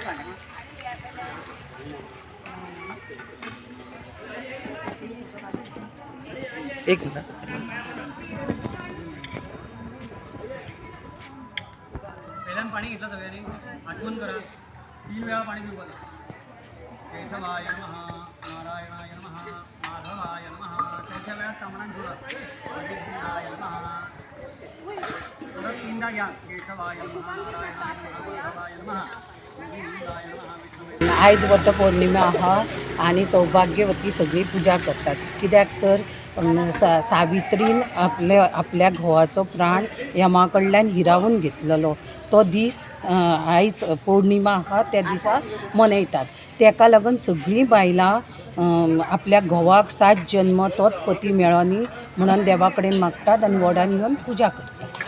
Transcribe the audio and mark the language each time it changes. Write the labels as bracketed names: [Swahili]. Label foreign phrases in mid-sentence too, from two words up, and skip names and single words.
[Marathi] एक मिनिट पहिल्यांदा पाणी घेतलं सगळ्यांनी आठवण करा 3 वेळा पाणी पिऊ बघा [Sanskrit] केशवाय नमः नारायणाय नमः माधवाय नमः [Marathi] त्याच्या वेळा सामना जोडा [Sanskrit] गोविंदाय नमः [Marathi] परत 3दा घ्या [Sanskrit] केशवाय नमः नारायणाय नमः माधवाय नमः गोविंदाय नमः [Konkani] आयज वटपौर्णिमा आहा आणि सौभाग्यवती सगळी पूजा करतात कित्याक तर सावित्रीन आपल्या घोवाचो प्राण यमा कडल्यान हिरावून घेतलेलो तो दीस आयज पौर्णिमा आहा त्या दिसा मनयतात तेका लागून सगळीं बायलां आपल्या घोवाक 7 जन्म तोच पती मेळो न्ही म्हणून देवा कडेन मागतात आनी वडान येवन पूजा करतात.